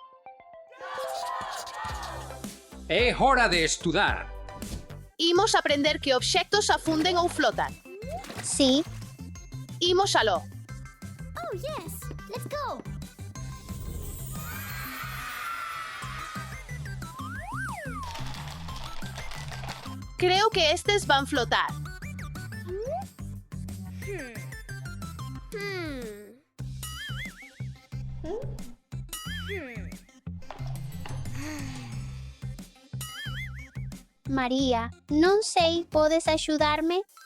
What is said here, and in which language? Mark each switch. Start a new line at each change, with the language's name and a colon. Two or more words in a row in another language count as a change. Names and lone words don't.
Galician: É hora de estudar. imos aprender que obxectos afunden ou flotan. Sí. Imos aló.
English: Oh, yes. Let's go.
Galician: Creo que estes van flotar. María, non sei, podes axudarme?